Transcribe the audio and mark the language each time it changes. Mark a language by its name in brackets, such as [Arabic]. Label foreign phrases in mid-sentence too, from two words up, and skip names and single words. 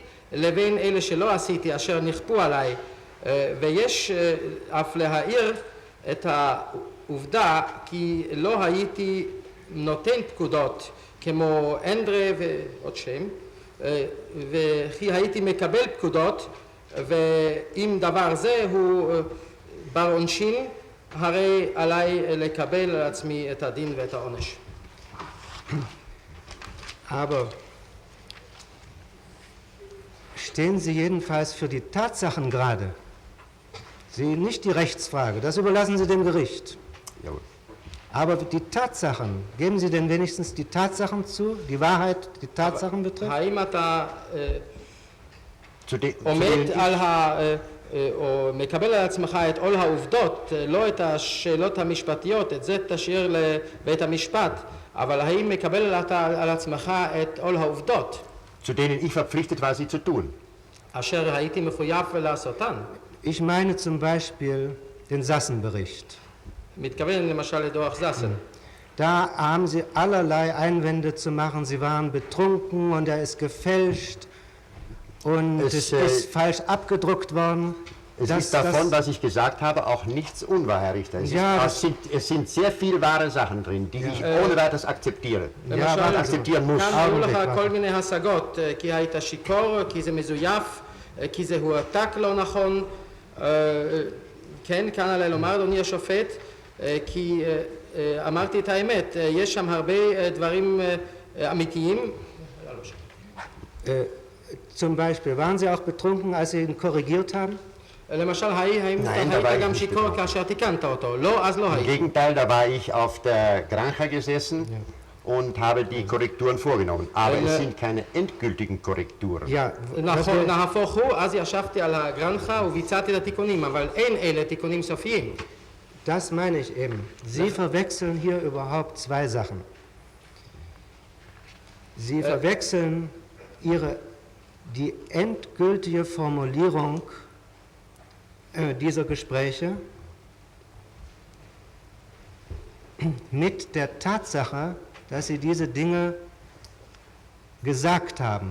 [Hebrew] לבין אלה שלא עשיתי אשר נכפו עליי ויש אף להעיר את העובדה כי לא הייתי נותן פקודות כמו אנדרה ועוד שם וכי הייתי מקבל פקודות ואם דבר זה הוא בר עונשין הרי עליי לקבל על עצמי את הדין ואת העונש. [German] Aber stehen Sie jedenfalls für die Tatsachen gerade? Sie nicht die Rechtsfrage, das überlassen Sie dem Gericht. Jawohl. Aber die Tatsachen, geben Sie denn wenigstens die Tatsachen zu, die Wahrheit, die Tatsachen betrifft? [Hebrew] האם אתה עומד על או מקבל על עצמך את עול העובדות, לא את השאלות המשפטיות, את זה תשאיר לבית המשפט, אבל האם מקבל על עצמך את עול העובדות? [German] Zu denen ich verpflichtet war, sie zu tun. [Hebrew] אשר הייתי מחויב לעשותן. [German] Ich meine zum Beispiel den Sassenbericht. [Hebrew] מתכוון למשל לדוח זסן. [German] Da haben Sie allerlei Einwände zu machen. Sie waren betrunken und er ist gefälscht und es ist falsch abgedruckt worden. Es ist davon, was ich gesagt habe, auch nichts unwahr, Herr Richter. Es sind sehr viel wahre Sachen drin, die ich ohne weiteres akzeptiere. akzeptieren muss. [Hebrew] היו לך כל מיני השגות, כי היית שיכור, כי זה מזויף, כי זה הועתק לא נכון. כן, כאן עליי לומר, אדוני השופט, כי אמרתי את האמת, יש שם הרבה דברים אמיתיים. [German] Zum Beispiel, waren Sie auch betrunken, als Sie ihn korrigiert haben? [Hebrew] למשל, האם היית גם שיכור כאשר תיקנת אותו? לא, אז לא היית. [German] Im Gegenteil, da war ich auf der Granja gesessen und habe die Korrekturen vorgenommen. Aber es sind keine endgültigen Korrekturen. [Hebrew] נהפוך הוא, אז ישבתי על הגרנחה וביצעתי את התיקונים, אבל אין אלה תיקונים סופיים. [German] Das meine ich eben. Sie verwechseln hier überhaupt zwei Sachen. Sie verwechseln die endgültige Formulierung dieser Gespräche mit der Tatsache, dass Sie diese Dinge gesagt haben.